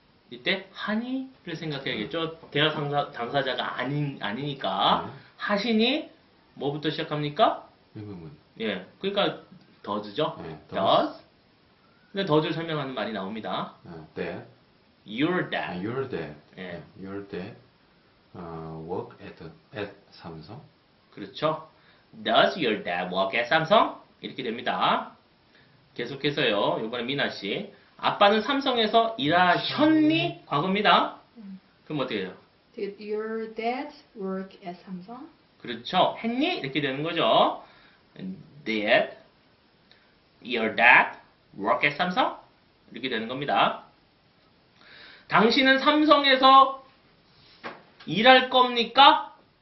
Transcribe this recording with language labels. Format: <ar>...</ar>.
<ko>이때 하니를 생각해야겠죠. 대화 당사자가 아니니까 하시니 뭐부터 시작합니까? 의문문. 예, 그러니까 does죠. 네,</ko> <en>does.</en> <ko>근데 does를 설명하는 말이 나옵니다.</ko> <en>Dad. Your dad. Your dad. 예. Your dad work at 삼성.</en> <ko>그렇죠.</ko> <en>Does your dad work at Samsung?</en> <ko>이렇게 됩니다. 계속해서요. 이번에 미나 씨. 아빠는 삼성에서 일하셨니? 과거입니다. 그럼 어떻게 해요?</ko> <en>Did your dad work at Samsung?</en> <ko>그렇죠. 했니? 이렇게 되는 거죠.</ko> <en>Did your dad work at Samsung?</en> <ko>이렇게 되는 겁니다. 당신은 삼성에서 일할 겁니까?</ko>